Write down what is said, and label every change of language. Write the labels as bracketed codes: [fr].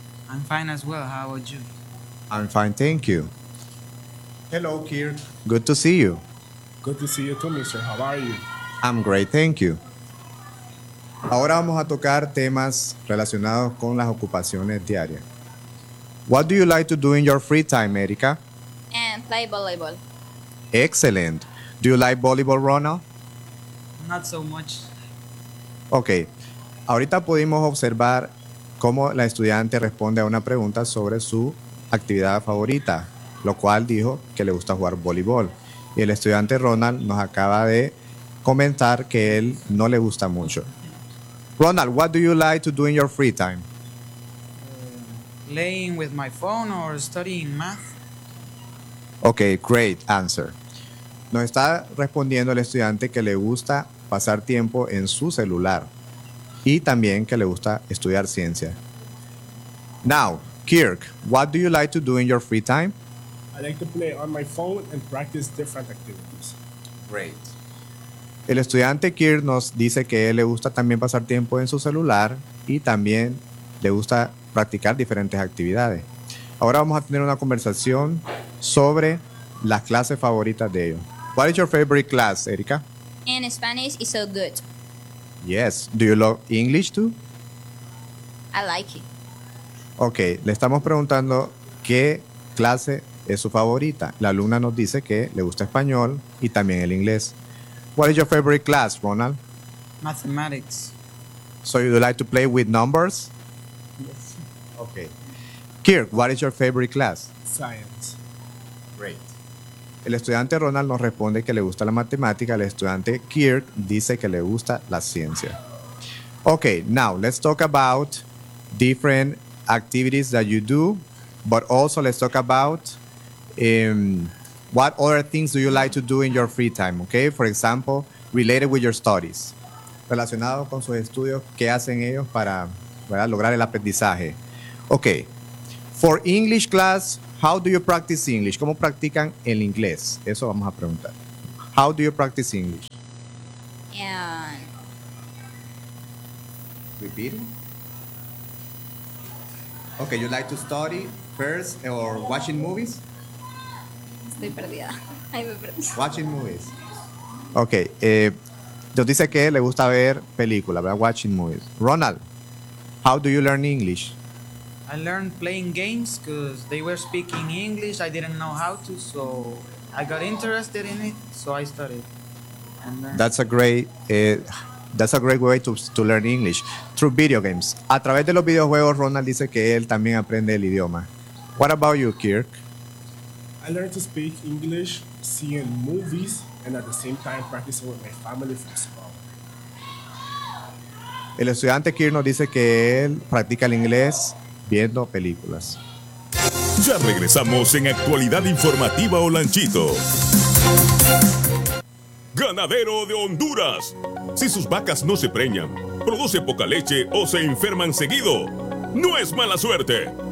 [en] I'm fine as well, how about you? I'm fine, thank you. Hello, Kirk. Good to see you. Good to see you too, Mr. How are you? I'm great, thank you. [es] Ahora vamos a tocar temas relacionados con las ocupaciones diarias. [en] What do you like to do in your free time, Erika? And play volleyball. Excellent. Do you like volleyball, Ronald? Not so much. Okay. [es] Ahorita pudimos observar cómo la estudiante responde a una pregunta sobre su actividad favorita, lo cual dijo que le gusta jugar voleibol. Y el estudiante Ronald nos acaba de comentar que él no le gusta mucho. [en] Ronald, what do you like to do in your free time? Playing with my phone or studying math. Okay, great answer. [es] Nos está respondiendo el estudiante que le gusta pasar tiempo en su celular y también que le gusta estudiar ciencia. [en] Now, Kirk, what do you like to do in your free time? I like to play on my phone and practice different activities. Great. [es] El estudiante Kirk nos dice que él le gusta también pasar tiempo en su celular y también le gusta practicar diferentes actividades. Ahora vamos a tener una conversación sobre las clases favoritas de ellos. [en] What is your favorite class, Erika? In Spanish is so good. Yes. Do you love English too? I like it. Okay. [es] Le estamos preguntando qué clase es su favorita. La alumna nos dice que le gusta español y también el inglés. [en] What is your favorite class, Ronald? Mathematics. So you like to play with numbers? Yes. Okay. Kirk, what is your favorite class? Science. Great. [es] El estudiante Ronald nos responde que le gusta la matemática. El estudiante Kirk dice que le gusta la ciencia. [en] Okay, now let's talk about different activities that you do, but also let's talk about what other things do you like to do in your free time, okay? For example, related with your studies. [es] Relacionado con sus estudios, ¿qué hacen ellos para, ¿verdad?, lograr el aprendizaje? [en] Okay, for English class, how do you practice English? [es] ¿Cómo practican el inglés? Eso vamos a preguntar. [en] How do you practice English? And repeat. Okay, you like to study first or watching movies? [es] Estoy perdida. Ay, me perdí. [en] Watching movies. Okay. [es] Yo dice que le gusta ver películas, ¿verdad? [en] Watching movies. Ronald, how do you learn English? I learned playing games because they were speaking English. I didn't know how to, so I got interested in it, so I studied. That's a great way to learn English, through video games. [es] A través de los videojuegos, Ronald dice que él también aprende el idioma. [en] What about you, Kirk? I learned to speak English seeing movies and at the same time practicing with my family from school. [es] El estudiante Kirk nos dice que él practica el inglés viendo películas. Ya regresamos en Actualidad Informativa Olanchito. Ganadero de Honduras. Si sus vacas no se preñan, produce poca leche o se enferman seguido, no es mala suerte.